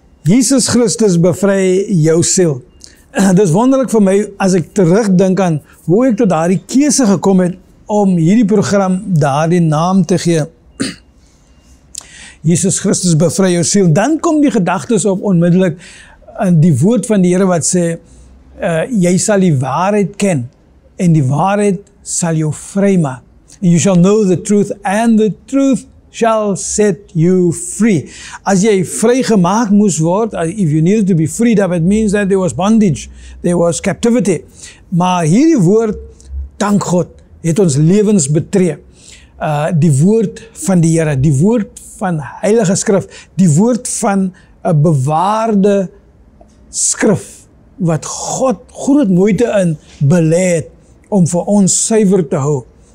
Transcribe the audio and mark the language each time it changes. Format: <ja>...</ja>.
<af>Jesus Christus bevry jou siel. Dit is wonderlik vir my as ek terugdink aan hoe ek tot daardie keuse gekom het om hierdie program daardie naam te gee. Jesus Christus bevry jou siel. Dan kom die gedagtes op onmiddellik in die woord van die Here wat sê, jy sal die waarheid ken en die waarheid sal jou vry maak.</af> <en>You shall know the truth and the truth shall set you free.</en> <af>As jy vrygemaak moes word,</af> <en>if you needed to be freed up, it means that there was bondage, there was captivity.</en> <af>Maar hierdie woord, dank God, het ons lewens betree. Die woord van die Here, die woord van Heilige Skrif, die woord van 'n bewaarde skrif, wat God groot moeite in belê het, om vir ons suiwer te hou.</af>